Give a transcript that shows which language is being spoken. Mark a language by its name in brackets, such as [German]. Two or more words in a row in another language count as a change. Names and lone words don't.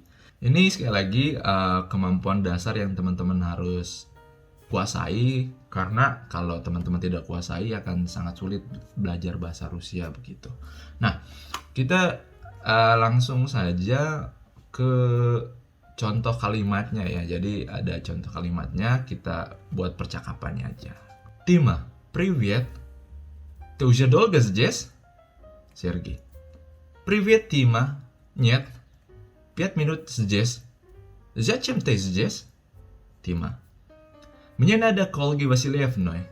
[Indonesian] Ini sekali lagi kemampuan dasar yang teman-teman harus kuasai, karena kalau teman-teman tidak kuasai akan sangat sulit belajar bahasa Rusia begitu. Nah, kita langsung saja ke contoh kalimatnya ya. Jadi ada contoh kalimatnya, kita buat percakapannya aja. [Russian] Tima, привет. Ты уже долго здесь? Сергей. Привет, Тима. Нет. 5 минут здесь. Зачем ты здесь? Тима. Мне надо к Ольге Васильевной.